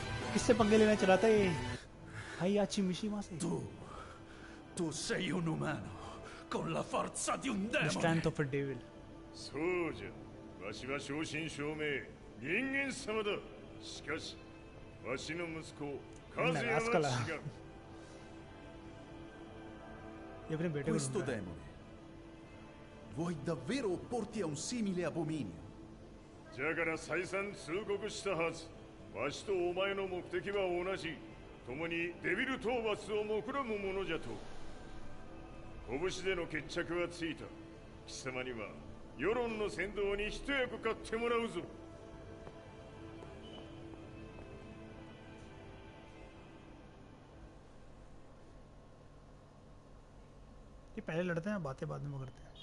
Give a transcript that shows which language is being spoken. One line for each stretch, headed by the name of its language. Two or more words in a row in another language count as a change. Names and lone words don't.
Hindi: किससे पंगे लेना चला था ये? Hayachi Mishima से.
Italian: Tu sei un umano con la forza di un
English: The strength of a devil.
Japanese: そうじゃ。わしは正真正銘人間様だ。しかしわしの息子和也は違う。
Hindi: ये अपने बेटे को
Italian: Questo
Hindi: ढूंढ रहा है.
Italian: demone. Vuoi davvero opporti a un simile abominio?
Japanese: じゃから再三通告したはず。わしとお前の目的は同じ。共にデビル討伐を目論むものじゃと。拳での決着はついた。貴様には世論の先導に一役買ってもらうぞ。
Hindi: ये पहले लड़ते हैं बातें बाद में करते हैं.